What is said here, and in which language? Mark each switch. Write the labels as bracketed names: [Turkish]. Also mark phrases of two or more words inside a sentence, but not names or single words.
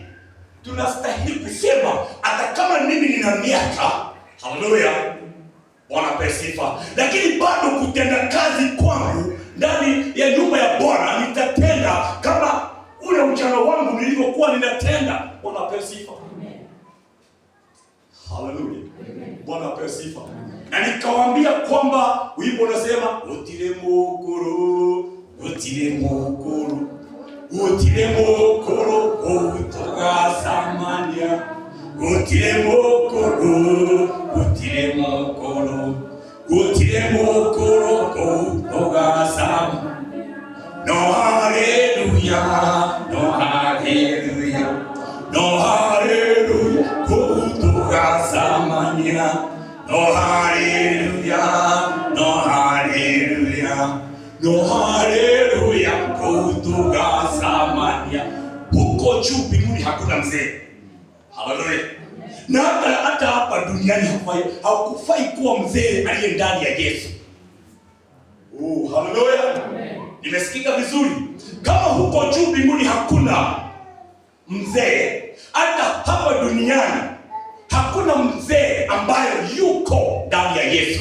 [Swahili] Tunastahili kusema hata kama mimi nina miaka, haleluya, Bwana ape sifa, lakini bado kutenda kazi kwangu ndani ya nyumba ya Bwana nitatenda kama ule ujana wangu nilivyokuwa ninatenda. Bwana ape sifa. Haleluya. Bwana ape sifa. Na nikawaambia kwamba wimbo unasema [Rundi] utile mukuru utogasamania, utile mukuru utogasamania. [Swahili] No haleluya, no haleluya, no haleluya, utogasamania. No haleluya, no haleluya, no haleluya, kutugasamania. Huko juu mbinguni hakuna mzee. Haleluya. Na hata hapa duniani hakufai kuwa mzee aliye ndani ya Yesu. Haleluya. Nimesikika vizuri? Kama huko juu mbinguni hakuna mzee, hata hapa duniani hakuna mzee ambaye yuko ndani ya Yesu.